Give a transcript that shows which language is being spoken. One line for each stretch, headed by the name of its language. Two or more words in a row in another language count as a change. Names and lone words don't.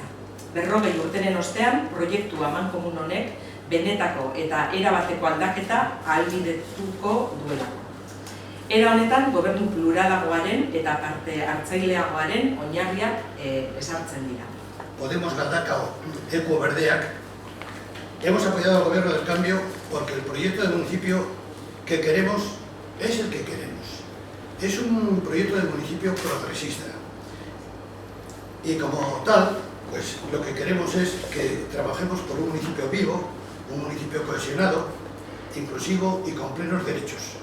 Basque: 40 urteren ostean, proiektu amankomun honek benetako eta erabateko aldaketa ahalbidetuko duelako. Era honetan, gobernu pluralagoaren eta parte hartzaileagoaren oinarriak ezartzen dira.
Spanish: Podemos Galdakao, Equo Berdeak, hemos apoyado al Gobierno del Cambio porque el proyecto de municipio que queremos es el que queremos. Es un proyecto de municipio progresista. Y como tal, pues lo que queremos es que trabajemos por un municipio vivo, un municipio cohesionado, inclusivo y con plenos derechos.